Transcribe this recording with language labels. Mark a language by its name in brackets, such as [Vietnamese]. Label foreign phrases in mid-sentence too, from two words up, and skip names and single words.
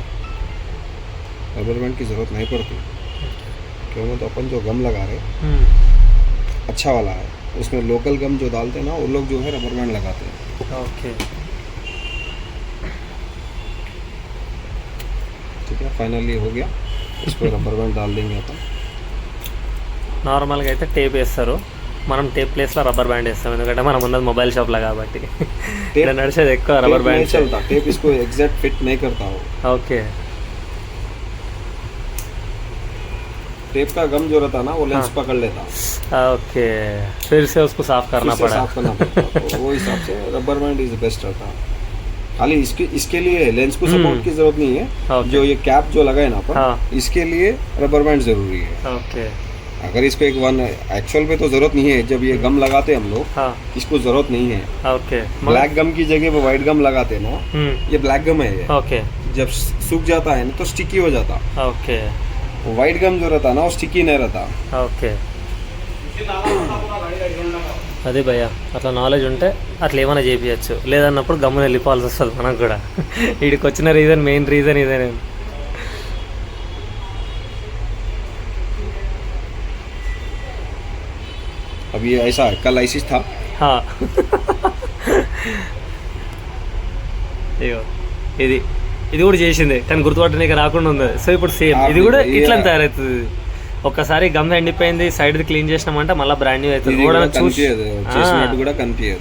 [English] rubber band [Hindi] की ज़रूरत नहीं पड़ती क्योंकि तो अपन जो गम लगा रहे अच्छा वाला है, उसमें लोकल गम जो डालते हैं ना वो लोग जो है [English] rubber band [Hindi] लगाते हैं। ओके ठीक है, फाइनली हो गया। इस पर [English] rubber band [Hindi] डाल देंगे अपन। [Telugu] నార్మల్గా అయితే టేప్ వేస్తారు, మనం [English] tape place rubber band [Telugu] వేస్తాం, ఎందుకంటే మనం ఉన్నది [English] mobile shop [Telugu] కాబట్టి ఇక్కడ నడిచేది ఎక్కువ రబ్బర్ [Hindi] टेप नहीं [Telugu] బ్యాండ్। [Hindi] चलता, टेप इसको [English] exact fit [Hindi] नहीं करता हो। ఓకే टेप का गम जो रहता ना वो लेंस पकड़ लेता, ओके फिर से उसको साफ करना फिर से पड़ा। साफ करना पड़ता। तो वो हिसाब से [English] rubber band is best [Hindi] रहता। खाली इसके लिए लेंस को सपोर्ट की जरूरत नहीं है। ओके। जो ये कैप जो लगाए ना अपन, हाँ। इसके लिए [English] rubber band [Hindi] जरूरी है। ఓకే अगर इसको एक [English] one actual [Hindi] पे तो जरूरत नहीं है, जब ये गम लगाते हम लोग इसको जरूरत नहीं है। ఓకే [English] black gum [Hindi] की जगह पे [English] white gum [Hindi] लगाते हैं ना, ये [English] black gum [Hindi] है ये। ఓకే जब सूख जाता है ना तो स्टिकी हो जाता। ఓకే [English] white gum [Hindi] जो रहता ना वो स्टिकी नहीं रहता। [Telugu] ఓకే అదే భయ్య, అట్లా నాలెడ్జ్ ఉంటే అట్లా ఏమైనా చేయించచ్చు, లేదన్నప్పుడు గమ్మున వెళ్ళిపోవాల్సి వస్తుంది మనకు కూడా। వీడికి వచ్చిన రీజన్, [English] main reason [Telugu] ఇదే। నేను [Hindi] अब ये ऐसा है, कल ऐसी था। [Telugu] ఇగో ఇది ఇది కూడా చేసిందే కానీ గుర్తుపట్టడానికి రాకుండా ఉంది। సో ఇప్పుడు సేమ్ ఇది కూడా ఇట్లా తయారవుతుంది। ఒక్కసారి గమ్ ఎండిపోయింది, [English] side clean [Telugu] చేసినామంటే మళ్ళీ [English] brand new [Telugu] అవుతుంది। కూడా కనిపించదు,